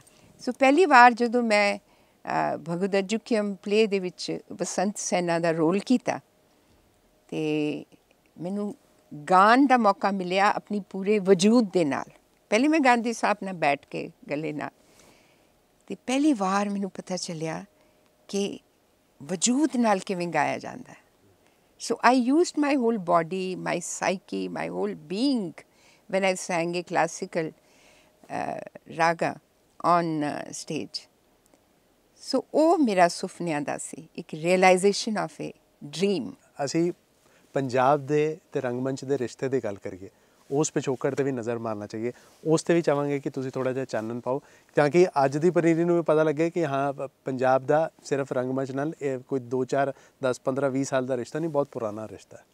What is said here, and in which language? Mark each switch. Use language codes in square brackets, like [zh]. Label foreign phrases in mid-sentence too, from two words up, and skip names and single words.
[pa] ਸੋ ਪਹਿਲੀ ਵਾਰ ਜਦੋਂ ਮੈਂ ਭਗਵਦ ਅਜੂਕਯਮ ਪਲੇ ਦੇ ਵਿੱਚ ਬਸੰਤ ਸੈਨਾ ਦਾ ਰੋਲ ਕੀਤਾ ਅਤੇ ਮੈਨੂੰ ਗਾਉਣ ਦਾ ਮੌਕਾ ਮਿਲਿਆ ਆਪਣੀ ਪੂਰੇ ਵਜੂਦ ਦੇ ਨਾਲ। ਪਹਿਲੇ ਮੈਂ ਗਾਉਂਦੀ ਸਾਂ ਆਪਣਾ ਬੈਠ ਕੇ ਗਲੇ ਨਾਲ, ਅਤੇ ਪਹਿਲੀ ਵਾਰ ਮੈਨੂੰ ਪਤਾ ਚੱਲਿਆ ਕਿ ਵਜੂਦ ਨਾਲ ਕਿਵੇਂ ਗਾਇਆ ਜਾਂਦਾ ਹੈ। [en] so I used my whole body, my psyche, my whole being when I sang a classical raga on stage. [pa] So ਉਹ ਮੇਰਾ ਸੁਪਨਿਆਂ ਦਾ ਸੀ, ਇੱਕ [en] realization of a dream। [pa] ਅਸੀਂ ਪੰਜਾਬ ਦੇ ਅਤੇ ਰੰਗਮੰਚ ਦੇ ਰਿਸ਼ਤੇ ਦੀ ਗੱਲ ਕਰੀਏ, ਉਸ ਪਿਛੋਕੜ 'ਤੇ ਵੀ ਨਜ਼ਰ ਮਾਰਨਾ ਚਾਹੀਏ। ਉਸ 'ਤੇ ਵੀ ਚਾਹਾਂਗੇ ਕਿ ਤੁਸੀਂ ਥੋੜ੍ਹਾ ਜਿਹਾ ਚਾਨਣ ਪਾਓ ਤਾਂ ਕਿ ਅੱਜ ਦੀ ਪਨੀਰੀ ਨੂੰ ਵੀ ਪਤਾ ਲੱਗੇ ਕਿ ਹਾਂ ਪੰਜਾਬ ਦਾ ਸਿਰਫ ਰੰਗਮੰਚ ਨਾਲ ਇਹ ਕੋਈ 2, 4, 10, 15, 20 ਸਾਲ ਦਾ ਰਿਸ਼ਤਾ ਨਹੀਂ, ਬਹੁਤ ਪੁਰਾਣਾ ਰਿਸ਼ਤਾ ਹੈ।